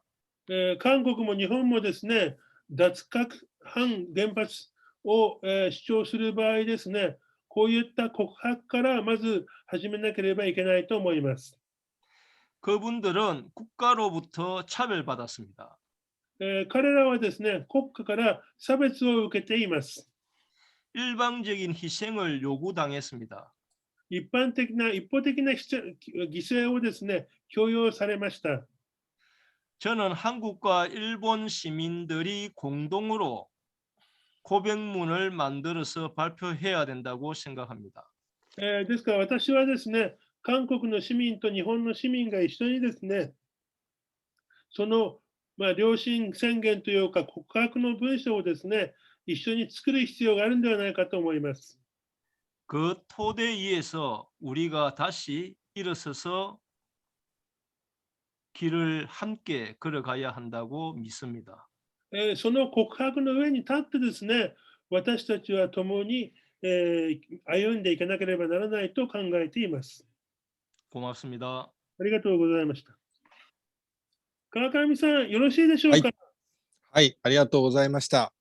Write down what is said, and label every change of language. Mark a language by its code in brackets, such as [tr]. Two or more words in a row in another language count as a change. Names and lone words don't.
[ja] 韓国も日本もですね、脱核反原発を主張する場合ですね、こういった告白からまず始めなければいけないと思います。 [ko] 그분들은 국가로부터 차별받았습니다. [ja] 彼らはですね、国家から差別を受けています。 [ko] 일방적인 희생을 요구당했습니다. [ja] 一方的な犠牲をですね、強要されました。 [ko] 저는 한국과 일본 시민들이 공동으로 고백문을 만들어서 발표해야 된다고 생각합니다. [ja] ですから私はですね、韓国の市民と日本の市民が一緒にですね、その、良心宣言というか告白の文章をですね、一緒に作る必要があるんではないかと思います。 [ko] 그 토대 위에서 우리가 다시 일어서서 길을 함께 걸어가야 한다고 믿습니다. [ja] その告白の上に立ってですね、私たちは共に、歩んでいかなければならないと考えています。 [ko] 고맙습니다. [ja] ありがとうございました。川上さん、よろしいでしょうか。はい、ありがとうございました。